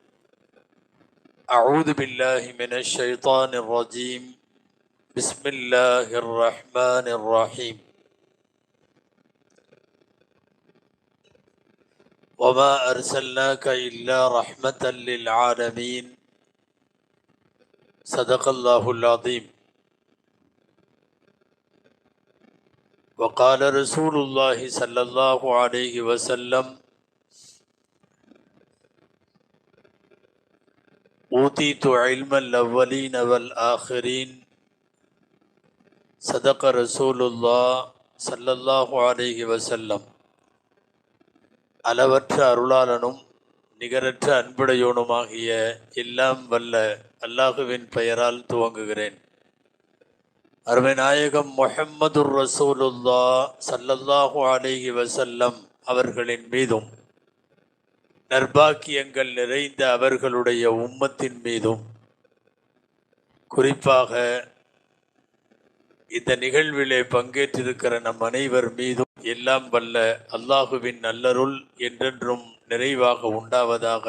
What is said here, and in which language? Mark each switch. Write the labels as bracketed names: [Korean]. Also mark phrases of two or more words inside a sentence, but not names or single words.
[Arabic] أعوذ بالله من الشيطان الرجيم بسم الله الرحمن الرحيم وما أرسلناك إلا رحمة للعالمين صدق الله العظيم وقال رسول الله صلى الله عليه وسلم أوتيت علم الأولين والآخرين صدق رسول الله صلى الله عليه وسلم [Tamil] அளவற்ற அருளாளனும் நிகரற்ற அன்புடையோனுமாகிய எல்லாம் வல்ல அல்லாஹுவின் பெயரால் துவங்குகிறேன். அருமை நாயகம் முஹம்மதுர் ரசூலுல்லாஹ் [Arabic] صلى الله عليه وسلم [Tamil] அவர்களின் மீதும் நற்பாக்கியங்கள் நிறைந்த அவர்களுடைய உம்மத்தின் மீதும் குறிப்பாக இந்த நிகழ்விலே பங்கேற்றிருக்கிற நம் அனைவர் மீதும் எல்லாம் வல்ல அல்லாஹுவின் நல்லருள் என்றென்றும் நிறைவாக உண்டாவதாக.